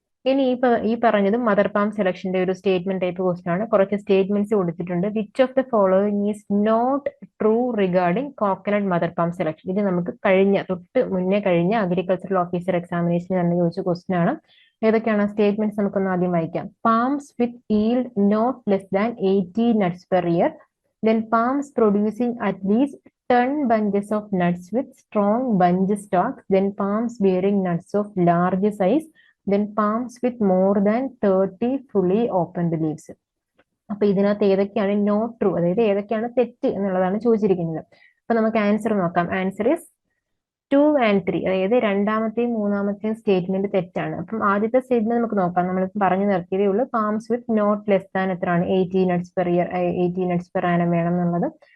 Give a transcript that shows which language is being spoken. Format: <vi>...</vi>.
<ml>ഇനി ഈ പറഞ്ഞതും മദർ പാം സെലക്ഷന്റെ ഒരു സ്റ്റേറ്റ്മെന്റ് ടൈപ്പ് ക്വസ്റ്റൻ ആണ്. കുറച്ച് സ്റ്റേറ്റ്മെന്റ്സ് കൊടുത്തിട്ടുണ്ട്.</ml> <en>Which of the following is not true regarding coconut mother palm selection.</en> <ml>ഇത് നമുക്ക് തൊട്ട് മുന്നേ കഴിഞ്ഞ അഗ്രികൾച്ചറൽ ഓഫീസർ എക്സാമിനേഷൻ തന്നെ ചോദിച്ച ക്വസ്റ്റൻ ആണ്. ഏതൊക്കെയാണ് സ്റ്റേറ്റ്മെന്റ്സ്? നമുക്കൊന്ന് ആദ്യം വായിക്കാം.</ml> <en>Palms with yield not less than 80 nuts per year, then palms producing at least 10 bunches of nuts with strong bunch stalks, then palms bearing nuts of large size, then palms with more than 30 fully opened leaves.</en> <ml>അപ്പൊ ഇതിനകത്ത് ഏതൊക്കെയാണ് not true, അതായത് ഏതൊക്കെയാണ് തെറ്റ് എന്നുള്ളതാണ് ചോദിച്ചിരിക്കുന്നത്. അപ്പൊ നമുക്ക് ആൻസർ നോക്കാം.</ml> <en>Answer is 2 and 3.</en> <ml>അതായത് രണ്ടാമത്തെയും മൂന്നാമത്തെയും സ്റ്റേറ്റ്മെന്റ് തെറ്റാണ്. അപ്പം ആദ്യത്തെ സ്റ്റേറ്റ്മെന്റ് നമുക്ക് നോക്കാം. നമ്മൾ പറഞ്ഞു നിർത്തിയതേ ഉള്ളൂ.</ml> <en>palms with not less than</en> <ml>എത്രയാണ്?</ml> <en>80 nuts per annum, 80 nuts പെർ ആനം</en> <ml>വേണം എന്നുള്ളത്.</ml>